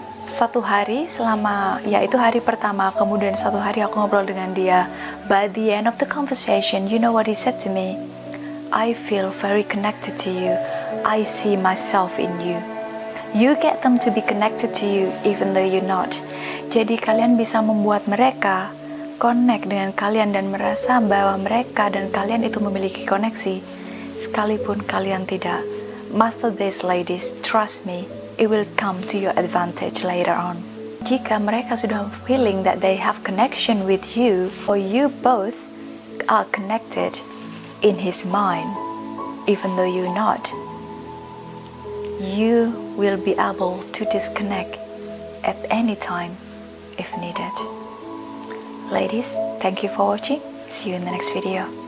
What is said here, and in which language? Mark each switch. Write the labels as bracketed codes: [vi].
[id] Satu hari selama, ya itu hari pertama, kemudian satu hari aku ngobrol dengan dia. [en] By the end of the conversation, you know what he said to me? I feel very connected to you. I see myself in you. You get them to be connected to you even though you're not. [id] Jadi kalian bisa membuat mereka connect dengan kalian dan merasa bahwa mereka dan kalian itu memiliki koneksi sekalipun kalian tidak. [en] Master this, ladies, trust me, it will come to your advantage later on. [id] Jika mereka sudah [en] feeling that they have connection with you, or you both are connected in his mind, even though you're not, you will be able to disconnect at any time if needed. Ladies, thank you for watching. See you in the next video.